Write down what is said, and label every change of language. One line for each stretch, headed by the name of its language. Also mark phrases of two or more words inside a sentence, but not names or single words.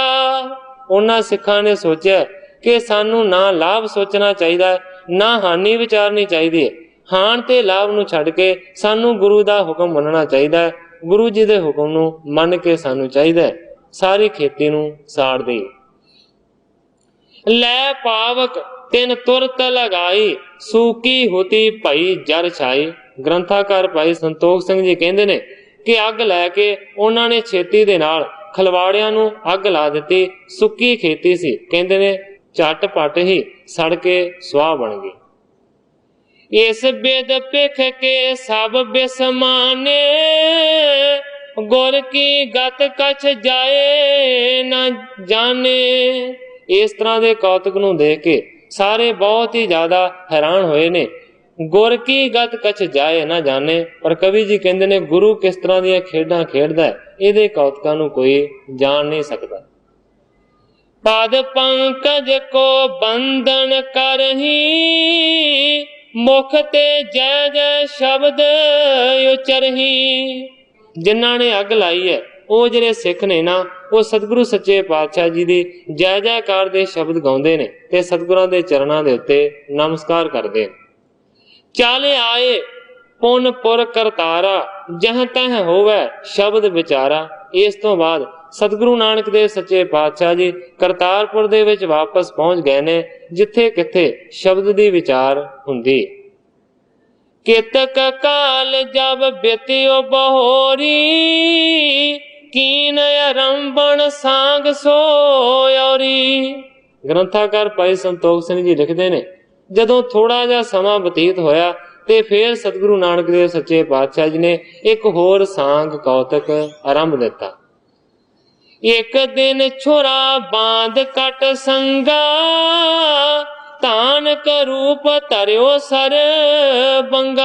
Punjabi: ਉਨ੍ਹਾਂ ਸਿੱਖਾਂ ਨੇ ਸੋਚਿਆ ਕਿ ਸਾਨੂੰ ਨਾ ਲਾਭ ਸੋਚਣਾ ਚਾਹੀਦਾ ਨਾ ਹਾਨੀ ਵਿਚਾਰਨੀ ਚਾਹੀਦੀ। ਹਾਨ ਤੇ ਲਾਭ ਨੂੰ ਛੱਡ ਕੇ ਸਾਨੂੰ ਗੁਰੂ ਦਾ ਹੁਕਮ ਮੰਨਣਾ ਚਾਹੀਦਾ। ਗੁਰੂ ਜੀ ਦੇ ਹੁਕਮ ਨੂੰ ਮੰਨ ਕੇ ਸਾਨੂੰ ਚਾਹੀਦਾ ਸਾਰੀ ਖੇਤੀ ਨੂੰ ਸਾੜ ਦੇ।
Braj: लै पावक तिन तुरत लगाई, सूकी होती भाई जर छाई।
Punjabi: ਗ੍ਰੰਥਕਾਰ ਭਾਈ ਸੰਤੋਖ ਸਿੰਘ ਜੀ ਕਹਿੰਦੇ ਨੇ ਕਿ ਅੱਗ ਲੈ ਕੇ ਉਨ੍ਹਾਂ ਨੇ ਛੇਤੀ ਦੇ ਨਾਲ ਖਲਵਾੜੀਆਂ ਨੂੰ ਅੱਗ ਲਾ ਦਿੱਤੀ। ਸੁੱਕੀ ਖੇਤੀ ਸੀ, ਕਹਿੰਦੇ ਨੇ ਝਟ-ਪਟ ਹੀ ਸੜ ਕੇ ਸੁਆਹ ਬਣ ਗਈ।
Braj: इस बेद पिख के सब बिसमाने, गुर की गत कछ जाए न जाने।
Punjabi: ਇਸ ਤਰ੍ਹਾਂ ਦੇ ਕੌਤਕ ਨੂੰ ਦੇਖ ਕੇ ਸਾਰੇ ਬਹੁਤ ਹੀ ਜ਼ਿਆਦਾ ਹੈਰਾਨ ਹੋਏ ਨੇ।
Braj: गुर की गत कछ जाए ना जाने,
Punjabi: ਪਰ ਕਵੀ ਜੀ ਕਹਿੰਦੇ ਨੇ ਗੁਰੂ ਕਿਸ ਤਰ੍ਹਾਂ ਦੀ ਖੇਡਾਂ ਖੇਡਦਾ ਹੈ, ਇਹਦੇ ਕੌਤਕਾਂ ਨੂੰ ਕੋਈ ਜਾਣ ਨਹੀਂ ਸਕਦਾ।
Braj: पद पंकज को बंधन करही, मुख ते जय जय शब्द उचरही।
Punjabi: ਜਿਨ੍ਹਾਂ ਨੇ ਅੱਗ ਲਾਈ ਹੈ ਉਹ ਜਿਹੜੇ ਸਿੱਖ ਨੇ ਨਾ, ਉਹ ਸਤਿਗੁਰੂ ਸੱਚੇ ਪਾਤਸ਼ਾਹ ਜੀ ਦੀ ਜੈ ਜੈਕਾਰ ਦੇ ਸ਼ਬਦ ਗਾਉਂਦੇ ਨੇ ਤੇ ਸਤਿਗੁਰਾਂ ਦੇ ਚਰਨਾਂ ਦੇ ਉੱਤੇ ਨਮਸਕਾਰ ਕਰਦੇ ਨੇ।
Braj: ਚਾਲੇ ਆਏ ਪੁਨ ਪੁਰ ਕਰਤਾਰਾ, ਜਹ ਤਹ ਹੋਵੇ ਸ਼ਬਦ ਵਿਚਾਰਾ।
Punjabi: ਇਸ ਤੋਂ ਬਾਅਦ ਸਤਿਗੁਰੂ ਨਾਨਕ ਦੇਵ ਸੱਚੇ ਪਾਤਸ਼ਾਹ ਜੀ ਕਰਤਾਰਪੁਰ ਦੇ ਵਿੱਚ ਵਾਪਸ ਪਹੁੰਚ ਗਏ ਨੇ, ਜਿੱਥੇ ਕਿੱਥੇ ਸ਼ਬਦ ਦੀ ਵਿਚਾਰ ਹੁੰਦੀ।
Braj: केतक काल जब बेतियो बहोरी, कीन आरंभण सांग सोयोरी।
Punjabi: ਗ੍ਰੰਥਕਾਰ ਭਾਈ ਸੰਤੋਖ ਸਿੰਘ ਜੀ ਲਿਖਦੇ ਨੇ, ਜਦੋਂ ਥੋੜ੍ਹਾ ਜਿਹਾ ਸਮਾਂ ਬਤੀਤ ਹੋਇਆ ਤੇ ਫਿਰ ਸਤਿਗੁਰੂ ਨਾਨਕ ਦੇਵ ਸੱਚੇ ਪਾਤਸ਼ਾਹ ਜੀ ਨੇ ਇੱਕ ਹੋਰ ਸਾਂਗ ਕੌਤਕ ਆਰੰਭ ਦਿੱਤਾ।
Braj: एक दिन छोरा बांध कट संगा, तानक रूप धरियो सर बंगा।